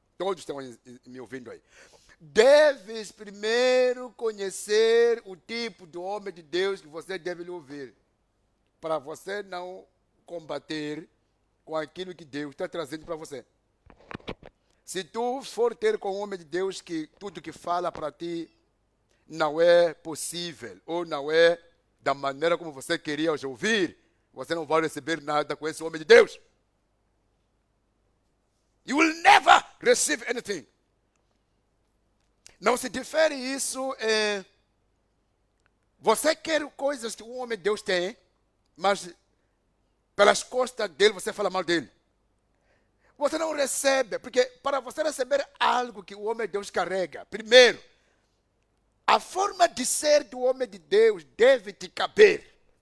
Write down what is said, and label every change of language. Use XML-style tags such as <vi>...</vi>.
<pt>Todos estão me ouvindo aí. Deves primeiro conhecer o tipo de homem de Deus que você deve lhe ouvir, para você não combater com aquilo que Deus está trazendo para você. Se tu for ter com um homem de Deus que tudo que fala para ti não é possível, ou não é da maneira como você queria hoje ouvir, você não vai receber nada com esse homem de Deus.</pt> <en>You will never receive anything.</en> <pt>Não se difere isso. Você quer coisas que um homem de Deus tem, mas pelas costas dele você fala mal dele. Você não recebe, porque para você receber algo que o homem de Deus carrega, primeiro, a forma de ser do homem de Deus deve te caber.</pt>